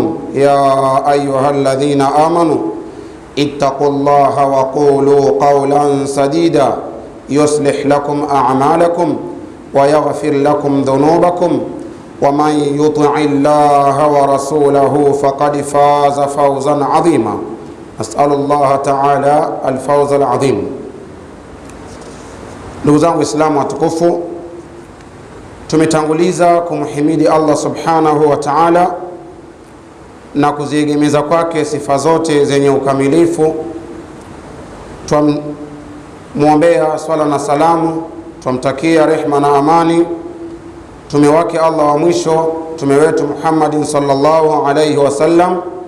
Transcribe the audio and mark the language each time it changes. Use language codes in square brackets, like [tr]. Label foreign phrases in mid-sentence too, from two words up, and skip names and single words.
[ar] يا أيها الذين آمنوا اتقوا الله وقولوا قولا سديدا يصلح لكم أعمالكم ويغفر لكم ذنوبكم ومن يطع الله ورسوله فقد فاز فوزا عظيما. أسأل الله تعالى الفوز العظيم. [sw] Ndugu zangu Waislamu watukufu, tumetanguliza kumhimidi Allah [ar] سبحانه وتعالى [sw] na kuziegemeza kwake sifa zote zenye ukamilifu. Tumuombea swala na salamu, tumtakia rehma na amani mtume wake Allah wa mwisho, mtume wetu Muhammadin [ar] صلى الله عليه وسلم,